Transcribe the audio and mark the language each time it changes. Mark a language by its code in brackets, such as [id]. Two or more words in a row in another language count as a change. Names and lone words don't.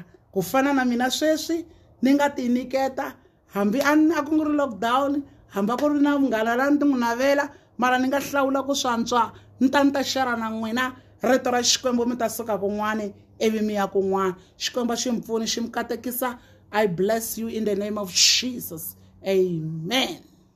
[ts] Ku fana na mina sweswi ni nga ti nyiketa hambi a ku nga ri lockdown, hambi ku ri na munghana la ni n'wi navela, mara ni nga hlawula ku swantswa ni ta share na n'wina rito ra Xikwembu mi ta suka kun'wani ivi mi ya kun'wana Xikwembu xi mi pfuni xi mi katekisa. [en] I bless you in the name of Jesus. Amen.